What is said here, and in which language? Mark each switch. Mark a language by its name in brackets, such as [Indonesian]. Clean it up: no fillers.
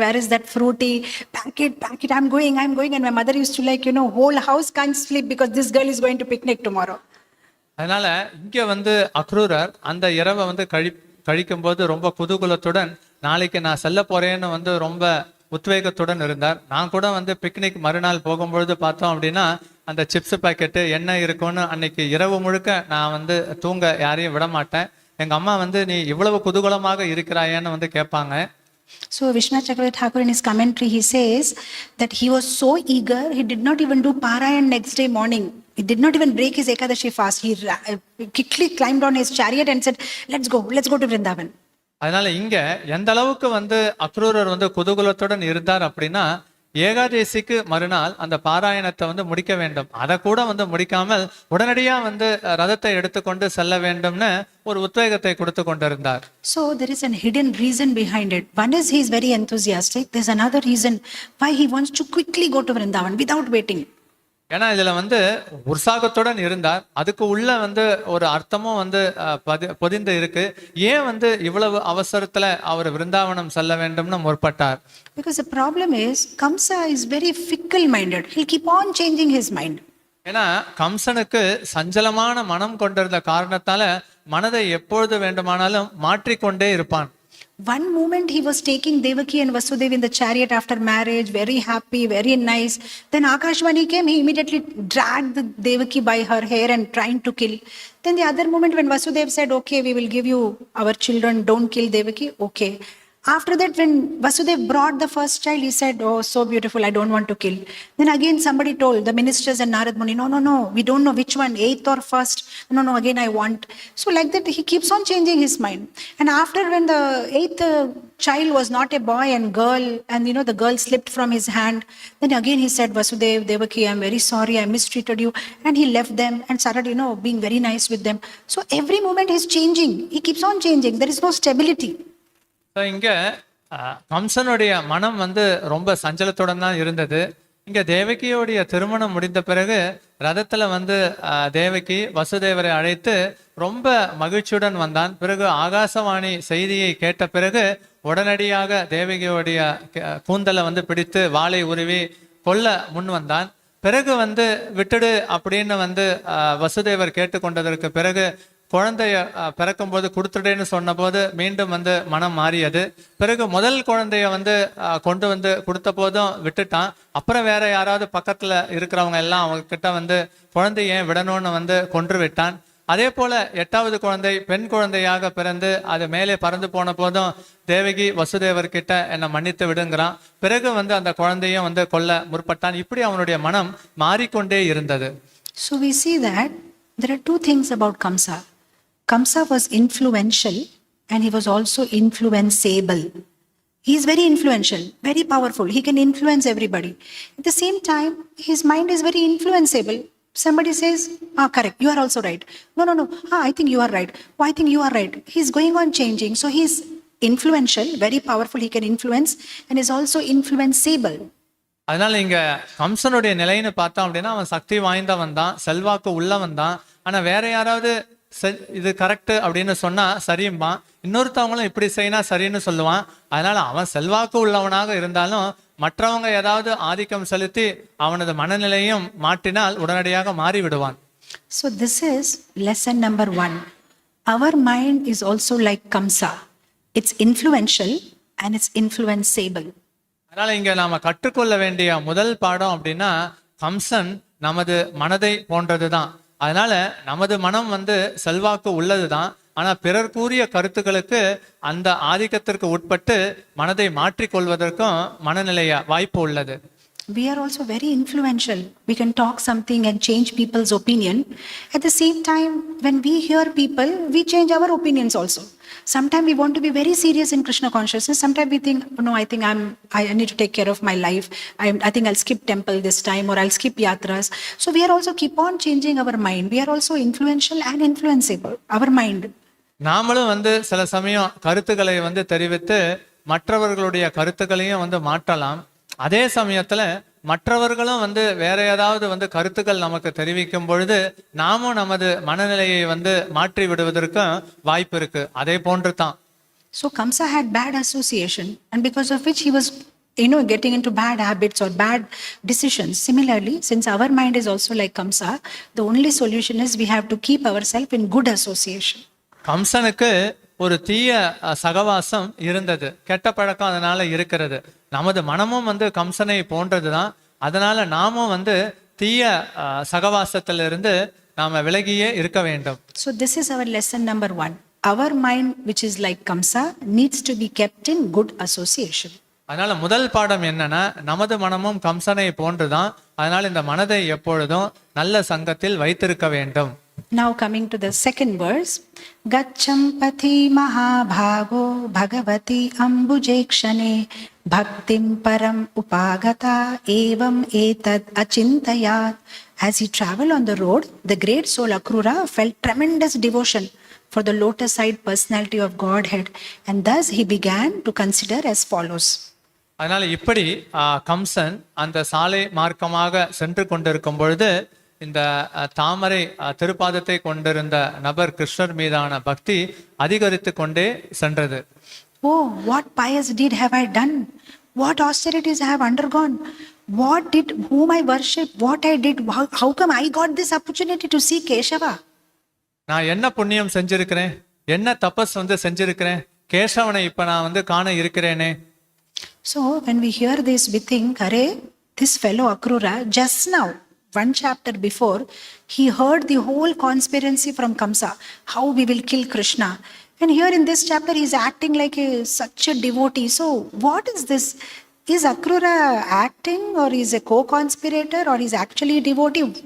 [English] Where is that fruity packet? I'm going. And my mother used to like, you know, whole house can't sleep because this girl is going to picnic tomorrow. [Tamil] அதனால இங்க வந்து அக்ரூரர் அந்த இரவை வந்து கழிக்கும்போது ரொம்ப குதூகலத்துடன் நாளைக்கு நான் செல்ல போறேன்னு வந்து ரொம்ப உத்வேகத்துடன் இருந்தார். நான் கூட வந்து பிக்னிக் மறுநாள் போகும்பொழுது பார்த்தோம் அப்படின்னா அந்த சிப்ஸ் பாக்கெட்டு என்ன இருக்கும்னு அன்னைக்கு இரவு முழுக்க நான் வந்து தூங்க யாரையும் விட மாட்டேன். எங்க அம்மா வந்து நீ இவ்வளவு குதூகலமாக இருக்கிறாயேன்னு வந்து கேட்பாங்க. [English] So Vishwanath Chakravarti Thakur in his commentary, he says that he was so eager, he did not even do Parayan next day morning. He did not even break his Ekadashi fast. He quickly climbed on his chariot and said, let's go to Vrindavan. [Tamil] அதனால இங்க எந்த அளவுக்கு வந்து அக்ரூரர் வந்து குதூகலத்துடன் இருந்தார் அப்படின்னா ஏகாதேசிக்கு மறுநாள் அந்த பாராயணத்தை வந்து முடிக்க வேண்டும். அதை கூட வந்து முடிக்காமல் உடனடியா வந்து ரதத்தை எடுத்துக்கொண்டு செல்ல வேண்டும்னு ஒரு உத்வேகத்தை கொடுத்து கொண்டிருந்தார். [English] So there is a hidden reason behind it. One is he is very enthusiastic. There's another reason why he wants to quickly go to Vrindavan without waiting. [Tamil] ஏன்னா இதுல வந்து உற்சாகத்துடன் இருந்தார். அதுக்கு உள்ள வந்து ஒரு அர்த்தமும் வந்து பொதிந்து இருக்கு. ஏன் வந்து இவ்வளவு அவசரத்துல அவர் விருந்தாவனம் செல்ல வேண்டும்னு முற்பட்டார்? [English] Because the problem is Kamsa is very fickle minded. He'll keep on changing his mind. [Tamil] ஏன்னா கம்சனுக்கு சஞ்சலமான மனம் கொண்டிருந்த காரணத்தால மனதை எப்பொழுது வேண்டுமானாலும் மாற்றிக்கொண்டே இருப்பான். [English] One moment he was taking Devaki and Vasudev in the chariot after marriage, very happy, very nice. Then Akashvani came, he immediately dragged the Devaki by her hair and trying to kill. Then the other moment when Vasudev said, okay, we will give you our children, don't kill Devaki, okay. After that, when Vasudev brought the first child, he said, oh, so beautiful, I don't want to kill. Then again somebody told, the ministers and Narad Muni, no, we don't know which one, 8th or 1st. No, again I want. So like that, he keeps on changing his mind. And after when the 8th child was not a boy and girl, and you know, the girl slipped from his hand, then again he said, Vasudev, Devaki, I'm very sorry, I mistreated you. And he left them and started, you know, being very nice with them. So every moment he's changing. He keeps on changing. There is no stability. [Tamil] இங்க கம்சனுடைய மனம் வந்து ரொம்ப சஞ்சலத்துடன் தான் இருந்தது. இங்க தேவகியோடைய திருமணம் முடிந்த பிறகு ரதத்துல வந்து தேவகி வசுதேவரை அழைத்து ரொம்ப மகிழ்ச்சியுடன் வந்தான். பிறகு ஆகாசவாணி செய்தியை கேட்ட பிறகு உடனடியாக தேவகியோடைய கூந்தலை வந்து பிடித்து வாளை உருவி கொல்ல முன் வந்தான். பிறகு வந்து விட்டுடு அப்படின்னு வந்து வசுதேவர் கேட்டுக்கொண்டதற்கு பிறகு குழந்தைய பிறக்கும்போது கொடுத்துட்டேன்னு சொன்ன போது மீண்டும் வந்து மனம் மாறியது. பிறகு முதல் குழந்தைய வந்து கொண்டு வந்து கொடுத்த போதும் விட்டுட்டான். அப்புறம் வேற யாராவது பக்கத்துல இருக்கிறவங்க எல்லாம் அவங்க கிட்ட வந்து குழந்தைய விடணும்னு வந்து கொன்று விட்டான். அதே போல 8வது குழந்தை பெண் குழந்தையாக பிறந்து அது மேலே பறந்து போன போதும் தேவகி வசுதேவர் கிட்ட என்னை மன்னித்து விடுங்கிறான். பிறகு வந்து அந்த குழந்தையும் வந்து கொல்ல முற்பட்டான். இப்படி அவனுடைய மனம் மாறிக்கொண்டே இருந்தது. [English] So we see that there are two things about Kamsa. Kamsa was influential and he was also influenceable. He is very influential, very powerful. He can influence everybody. At the same time, his mind is very influenceable. Somebody says, correct, you are also right. No, I think you are right. Oh, I think you are right. He's going on changing. So he's influential, very powerful. He can influence and is also influenceable. [Tamil] அதனால இங்க கம்சனுடைய நிலைன்னு பார்த்தோம் அப்படின்னா அவன் சக்தி வாய்ந்தவன் தான், செல்வாக்கு உள்ளவன் தான். ஆனா வேற யாராவது இது கரெக்ட் அப்படின்னு சொன்னா சரியுமா, இன்னொருத்தவங்களும் இப்படி செய்யினா சரின்னு சொல்லுவான். அதனால அவன் செல்வாக்கு உள்ளவனாக இருந்தாலும் மற்றவங்க ஏதாவது ஆதிக்கம் செலுத்தி அவனது மனநிலையும் மாற்றினால் உடனடியாக மாறி விடுவான். [English] So this is lesson number 1. Our mind is also like Kamsa. It's influential and it's influenceable. [Tamil] அதனால இங்க நாம கற்றுக்கொள்ள வேண்டிய முதல் பாடம் அப்படின்னா, கம்சன் நமது மனதை போன்றதுதான். அதனால நமது மனம் செல்வாக்கு உள்ளதுதான். ஆனா பிறர் கூறிய கருத்துக்களுக்கு அந்த ஆதிக்கத்திற்கு உட்பட்டு மனதை மாற்றிக்கொள்வதற்கும் மனநிலைய வாய்ப்பு உள்ளது. [English] We are also very influential. We can talk something and change people's opinion. At the same time, when we hear people, we change our opinions also. Sometimes we want to be very serious in Krishna consciousness. Sometimes we think, no, I think I need to take care of my life. I think I'll skip temple this time, or I'll skip yatras. So we are also keep on changing our mind. We are also influential and influenceable. Our mind. [Tamil] நாமளும் சில சமயம் கருத்துக்களை தெரிவித்து மற்றவர்களுடைய கருத்துக்களையும் மாற்றலாம். அதே சமயத்துல மற்றவர்களும் வேற ஏதாவது கருத்துக்கள் நமக்கு தெரிவிக்கும் பொழுது நாமும் நமது மனநிலையை மாற்றி விடுவதற்கும் வாய்ப்பு இருக்கு. அதே போன்று தான். [English] So Kamsa had bad association, and because of which he was getting into bad habits or bad decisions. Similarly, since our mind is also like Kamsa, the only solution is we have to keep ourselves in good association. [Tamil] கம்சனுக்கு ஒரு தீய சகவாசம் இருந்தது, கெட்ட பழக்கம் அதனால இருக்கிறது. நமது மனமும் கம்சனை போன்றதுதான். அதனால நாமும் தீய சகவாசத்திலிருந்து நாம விலகியே இருக்க வேண்டும். [English] So this is our lesson number 1. Our mind, which is like Kamsa, needs to be kept in good association. [Tamil] அதனால முதல் பாடம் என்னன்னா, நமது மனமும் கம்சனை போன்றுதான். அதனால இந்த மனதை எப்பொழுதும் நல்ல சங்கத்தில் வைத்திருக்க வேண்டும். [English] Now coming to the second verse, [Sanskrit] Gacham pathi mahabhago bhagavati ambujekshane bhaktim param upagata evam etad achintayat. [English] As he traveled on the road, the great soul Akrura felt tremendous devotion for the lotus-eyed personality of Godhead, and thus he began to consider as follows. [Tamil] அதனால இப்படி கம்சன் அந்த சாலை மார்க்கமாக சென்று கொண்டிருக்கும் பொழுது இந்த தாமரை திருப்பாதத்தை கொண்டிருந்த நபர் கிருஷ்ணர் மீதான பக்தி அதிகரித்து கொண்டே சென்றது. [English] Oh, what pious deed have I done? What austerities I have undergone? Whom I worship? What I did? How come I got this opportunity to see Keshava? [Tamil] நான் என்ன புண்ணியம் செஞ்சிருக்கிறேன், என்ன தபஸ் செஞ்சிருக்கிறேன், கேசவனை இப்ப நான் காண இருக்கிறேனே. [English] So when we hear this, we think, Arey, this fellow Akrura, just now, one chapter before, he heard the whole conspiracy from Kamsa, how we will kill Krishna. And here in this chapter, he is acting like such a devotee. So what is this? Is Akrura acting, or is a co-conspirator, or is actually a devotee?